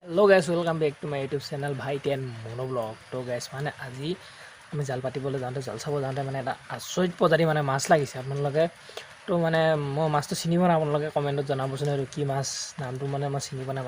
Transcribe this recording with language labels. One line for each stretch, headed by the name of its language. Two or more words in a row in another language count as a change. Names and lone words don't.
English: Hello guys welcome back to my YouTube channel भाई 10 Monoblog।
Hindi: तो गाइस माने
Assamese: আজি আমি জাল পাতিবলৈ যাওঁতে জাল চাব যাওঁতে মানে এটা আচৰিত প্ৰজাতি মানে মাছ লাগিছে আপোনালোকে। তো মানে মই মাছটো চিনি পোৱা নাই, আপোনালোকে কমেণ্টত জনাবচোন আৰু কি মাছ নামটো মানে মই চিনি পোৱা নাই।